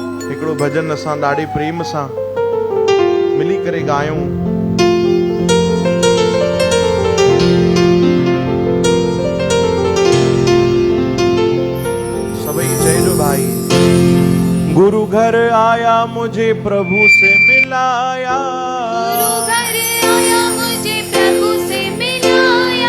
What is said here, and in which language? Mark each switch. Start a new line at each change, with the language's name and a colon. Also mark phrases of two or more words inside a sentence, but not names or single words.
Sindhi: हिकिड़ो भजन असां ॾाढे प्रेम सां मिली करे ॻायूं।
Hindi: भाई गुरु घर आया मुझे प्रभु से मिलाया, गुरु घर आया मुझे प्रभु से मिलाया,